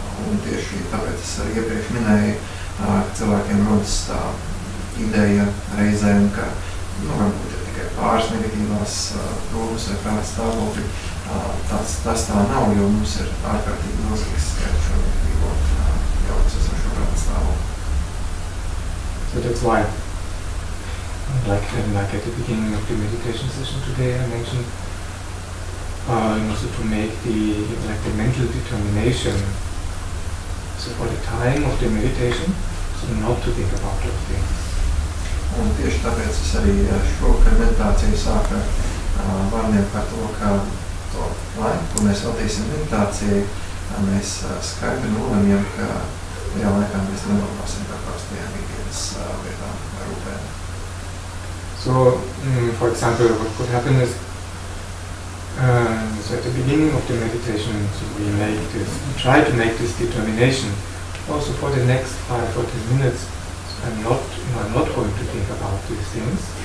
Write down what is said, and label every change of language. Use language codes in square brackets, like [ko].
[lv] Un tieši tāpēc es arī iepriekš minēju, ka cilvēkiem rodas tā ideja reizēm, ka varbūt ir tikai pāris negatīvās domas vai prāta stāvokļi. Tas tā nav, jo mums ir ārkārtīgi milzīgs skaits šo negatīvo jaukas esošo prāta stāvokļi. [en] So that's why, like at the beginning of the meditation session today, I mentioned also to make the mental determination. So for the time of the meditation, so not to think about those things. [lv] Un tieši tāpēc es arī šovakar meditāciju sāku vārdiem par to, ka to laiku, ko mēs veltīsim meditācijai, mēs skaidri nolemjam, ka tajā laikā mēs nedomāsim par parastajām ikdienas lietām vai rūpēm. [en] So, for example, what could happen is, so at the beginning of the meditation, so we try to make this determination. Also for the next 5 or 10 minutes, I'm not going to think about these things.